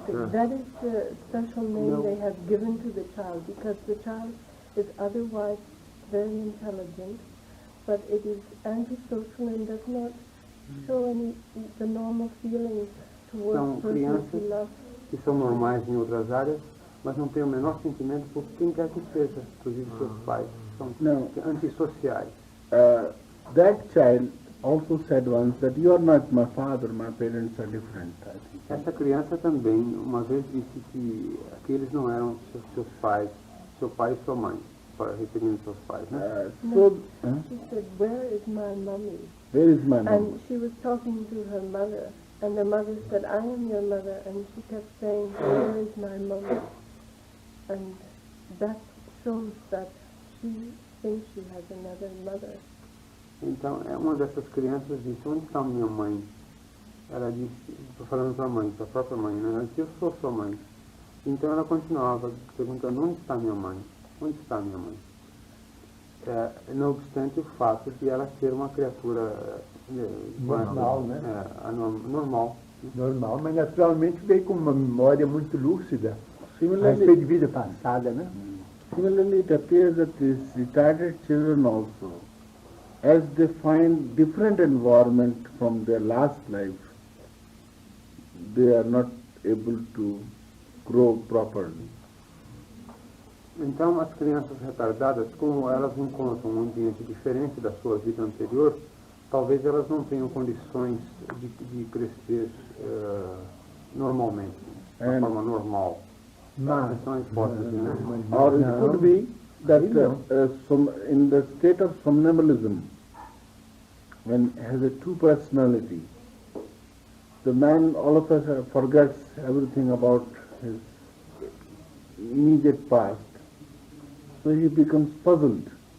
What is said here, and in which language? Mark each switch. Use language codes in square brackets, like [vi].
[en] That is the special name they have given to the child because the child is otherwise very intelligent, but it is antisocial and does not show any the normal feelings towards [pt] São [en] persons [pt] crianças [en] we love. [pt] que são normais em outras áreas, mas não têm o menor sentimento por quem quer que seja, inclusive seus pais. São antissociais. [en] That child also said once that you are not my father, my parents are different. I think. [pt] Essa criança também, uma vez disse que aqueles não eram seus pais, seu pai e sua mãe, referindo seus pais, né? [en] She said, "Where is my mommy?" Where is my mom? And she was talking to her mother, and the mother said, "I am your mother," and she kept saying, "Where is my mommy?" And that shows that she thinks she has another mother. [pt] Então, uma dessas crianças disse, onde está minha mãe? Ela disse, estou falando para a mãe, para a própria mãe, né? Ela disse, eu sou sua mãe. Então ela continuava perguntando, onde está minha mãe? Onde está minha mãe? Não obstante o fato de ela ser uma criatura normal, né? Normal. Normal, mas naturalmente veio com uma memória muito lúcida a [en] Similarly, [pt] respeito de vida passada, né? [en] Similarly, it appears that these retarded children also, as they find different environment from their last life, they are not able to grow properly. [pt] Então, as crianças retardadas, como elas encontram um ambiente diferente da sua vida anterior, talvez elas não tenham condições de crescer normalmente, de forma normal. Mas, Essa é uma hipótese, né? [en] Or it could be that in the state of somnambulism, when it has a two personality, the man all of a sudden forgets everything about his immediate past, so he becomes puzzled.